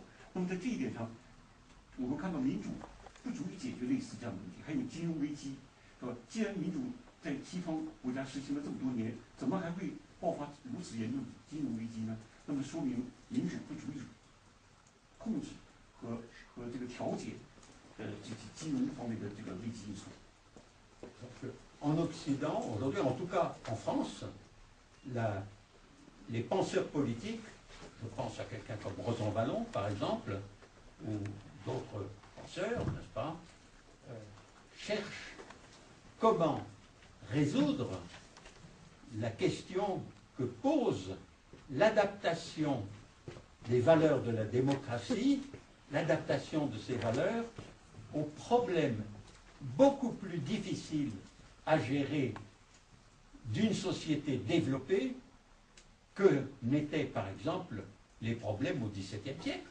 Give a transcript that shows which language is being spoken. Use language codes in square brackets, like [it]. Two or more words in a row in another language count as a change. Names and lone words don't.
[zh] 那么在这一点上，我们看到民主不足以解决类似这样的问题，还有金融危机，是吧？既然民主在西方国家实行了这么多年，怎么还会爆发如此严重的金融危机呢？那么说明民主不足以控制和这个调节这金融方面的这个危机因素。 [fr] En Occident, aujourd'hui, en tout cas en France, les penseurs politiques, je pense à quelqu'un comme Rosan Vallon, par exemple, ou d'autres penseurs, n'est-ce pas, cherchent comment résoudre la question que pose l'adaptation des valeurs de la démocratie, l'adaptation de ces valeurs aux problèmes beaucoup plus difficiles à gérer d'une société développée que n'étaient par exemple les problèmes au XVIIe siècle.